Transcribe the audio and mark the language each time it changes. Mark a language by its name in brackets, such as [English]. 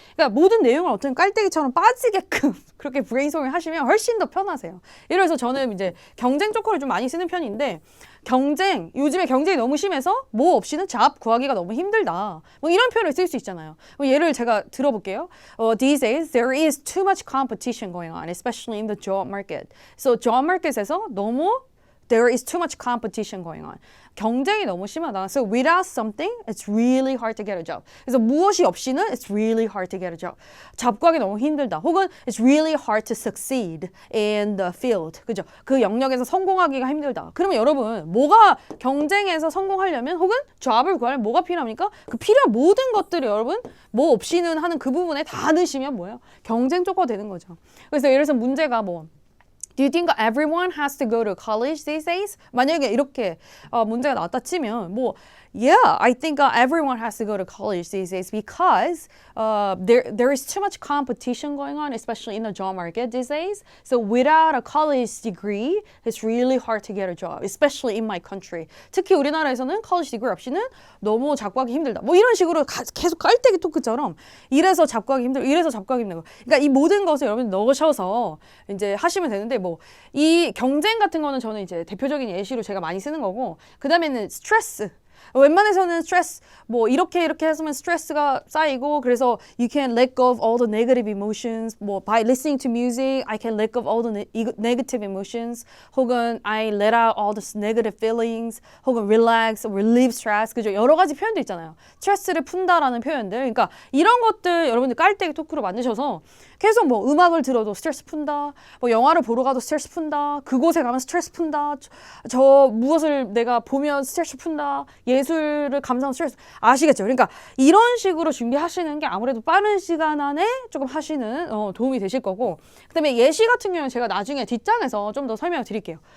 [Korean] 그러니까 모든 내용을 어떤 깔때기처럼 빠지게끔 그렇게 브레인스토밍 하시면 훨씬 더 편하세요. 예를 들어서 저는 이제 경쟁 조커를 좀 많이 쓰는 편인데 요즘에 경쟁이 너무 심해서 뭐 없이는 잡 구하기가 너무 힘들다. 뭐 이런 표현을 쓸 수 있잖아요. 뭐 예를 제가 들어볼게요. [English] These days there is too much competition going on, especially in the job market. So job market에서 there is too much competition going on. [Korean] 경쟁이 너무 심하다. [English] So without something, it's really hard to get a job. [Korean] 그래서 무엇이 없이는 [English] it's really hard to get a job. [Korean] 잡 구하기 너무 힘들다. [English] 혹은 it's really hard to succeed in the field. [Korean] 그죠? 그 영역에서 성공하기가 힘들다. 그러면 여러분, 뭐가 경쟁에서 성공하려면 혹은 잡을 구하려면 뭐가 필요합니까? 그 필요한 모든 것들을 여러분, 뭐 없이는 하는 그 부분에 다 넣으시면 뭐예요? 경쟁 조커가 되는 거죠. 그래서 예를 들어서 문제가 [English] Do you think everyone has to go to college these days? [Korean] 만약에 이렇게 문제가 나왔다 치면 [English] yeah, I think everyone has to go to college these days because there is too much competition going on, especially in the job market these days. So without a college degree, it's really hard to get a job, especially in my country. [Korean] 특히 우리나라에서는 college degree 없이는 너무 잡구하기 힘들다. 뭐 이런 식으로 계속 깔때기 토크처럼 이래서 잡구하기 힘들고 이래서 잡구하기 힘들고. 그러니까 이 모든 것을 여러분 넣으셔서 이제 하시면 되는데 이 경쟁 같은 거는 저는 이제 대표적인 예시로 제가 많이 쓰는 거고 그 다음에는 스트레스. 웬만해서는 스트레스 이렇게 해서면 스트레스가 쌓이고 그래서 [English] you can let go of all the negative emotions by listening to music I can let go of all the negative emotions 혹은 I let out all the negative feelings 혹은 relax, relieve stress 그죠? [Korean] 여러 가지 표현도 있잖아요. 스트레스를 푼다라는 표현들 그러니까 이런 것들 여러분들 깔때기 토크로 만드셔서 계속 음악을 들어도 스트레스 푼다 영화를 보러 가도 스트레스 푼다 그곳에 가면 스트레스 푼다 저 무엇을 내가 보면 스트레스 푼다 예술을 감상하는 스트레스 아시겠죠? 그러니까 이런 식으로 준비하시는 게 아무래도 빠른 시간 안에 조금 하시는 도움이 되실 거고 그다음에 예시 같은 경우는 제가 나중에 뒷장에서 좀 더 설명을 드릴게요.